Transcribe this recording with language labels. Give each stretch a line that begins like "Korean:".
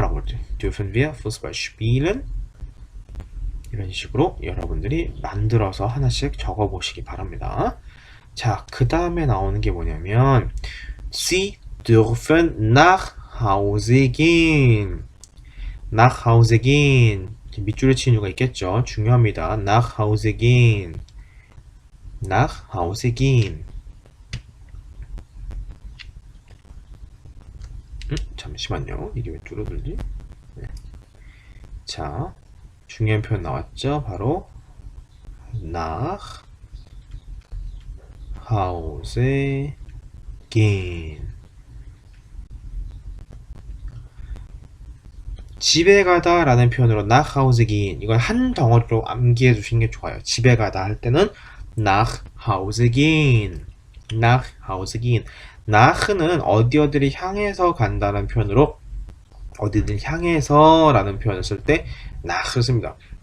Korean: 라고 할 때
German: dürfen wir Fußball spielen?
Korean: 이런 식으로 여러분들이 만들어서 하나씩 적어보시기 바랍니다. 자, 그 다음에 나오는 게 뭐냐면
German: Sie dürfen nach Hause gehen. nach Hause gehen.
Korean: 밑줄을 치는 이유가 있겠죠. 중요합니다.
German: nach Hause gehen. nach Hause gehen.
Korean: 잠시만요. 이게 왜 줄어들지? 네. 자, 중요한 표현 나왔죠.
German: 바로 nach Hause gehen.
Korean: 집에 가다 라는 표현으로
German: nach Hause gehen
Korean: 이건 한 덩어리로 암기해 주시는 게 좋아요. 집에 가다 할 때는
German: nach Hause gehen nach Hause gehen
Korean: nach는 어디를 향해서 간다는 표현으로 어디든 향해서 라는 표현을 쓸 때 nach를 씁니다.